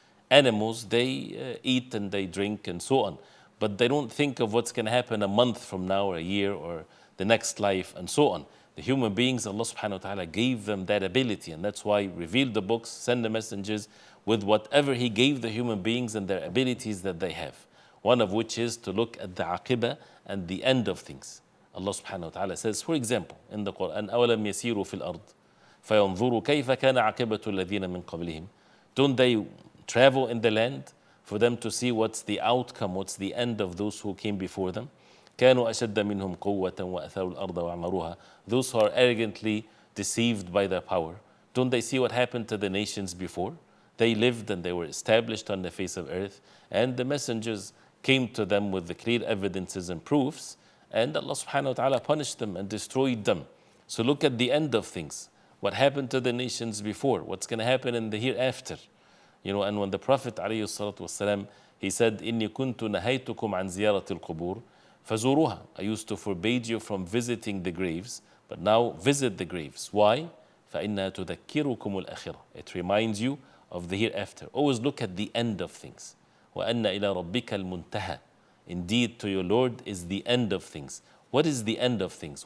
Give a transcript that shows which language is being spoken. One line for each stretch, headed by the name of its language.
English: Animals, they eat and they drink and so on, but they don't think of what's going to happen a month from now or a year or the next life and so on. The human beings, Allah subhanahu wa ta'ala gave them that ability, and that's why He revealed the books, send the messengers with whatever He gave the human beings and their abilities that they have. One of which is to look at the aqibah and the end of things.
Arabic: Allah subhanahu wa ta'ala
English: says, for example, in the Quran,
Arabic: أَوَلَمْ يَسِيرُوا فِي الْأَرْضِ فَيَنْظُرُوا كَيْفَ كَانَ عَاقِبَةُ الَّذِينَ مِنْ قَبْلِهِمْ.
English: Don't they travel in the land for them to see what's the outcome, what's the end of those who came before them?
Arabic: كَانُوا أَشَدَّ مِنْهُمْ قُوَّةً وَأَثَرُوا الْأَرْضَ وَعَمَرُوهَا.
English: Those who are arrogantly deceived by their power. Don't they see what happened to the nations before? They lived and they were established on the face of earth, and the messengers came to them with the clear evidences and proofs, and Allah subhanahu wa ta'ala punished them and destroyed them. So look at the end of things. What happened to the nations before? What's going to happen in the hereafter? And when the Prophet ﷺ, he said,
Arabic: إِنِّي كُنْتُ نَهَيْتُكُمْ عَنْ زِيَارَةِ الْقُبُورِ فَزُورُوهَا.
English: I used to forbade you from visiting the graves, but now visit the graves.
Arabic: Why? فَإِنَّهَا تُذَكِّرُكُمُ الْآخِرَةِ.
English: It reminds you of the hereafter. Always look at the end of things.
Arabic: وَأَنَّ إِلَى رَبِّكَ الْمُنْتَهَى.
English: Indeed, to your Lord is the end of things. What is the end of things?